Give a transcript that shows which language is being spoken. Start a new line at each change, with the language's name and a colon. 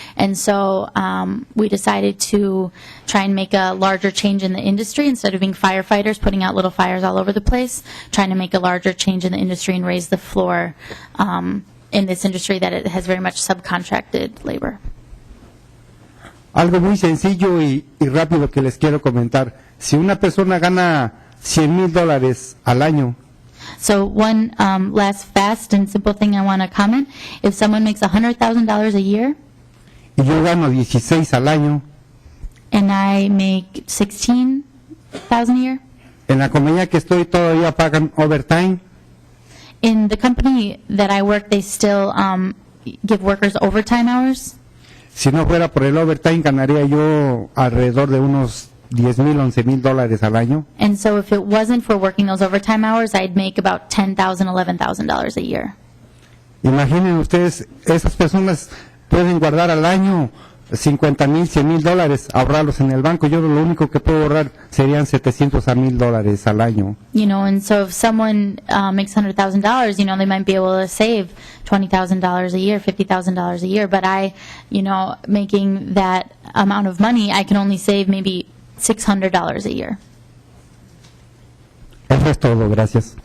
English: And so we decided to try and make a larger change in the industry. Instead of being firefighters putting out little fires all over the place, trying to make a larger change in the industry and raise the floor in this industry that it has very much subcontracted labor.
Spanish: Algo muy sencillo y rápido que les quiero comentar. Si una persona gana $100,000 al año,
English: So one last fast and simple thing I want to comment, if someone makes $100,000 a year
Spanish: y yo gano 16 al año,
English: and I make $16,000 a year,
Spanish: en la compañía que estoy todavía pagan overtime,
English: in the company that I work, they still give workers overtime hours.
Spanish: si no fuera por el overtime ganaría yo alrededor de unos $10,000, $11,000 al año.
English: And so if it wasn't for working those overtime hours, I'd make about $10,000, $11,000 a year.
Spanish: Imaginen ustedes, esas personas pueden guardar al año $50,000, $100,000, ahorrarlos en el banco. Yo lo único que puedo ahorrar serían $700 a $1,000 al año.
English: You know, and so if someone makes $100,000, you know, they might be able to save $20,000 a year, $50,000 a year. But making that amount of money, I can only save maybe $600 a year.
Spanish: Eso es todo, gracias.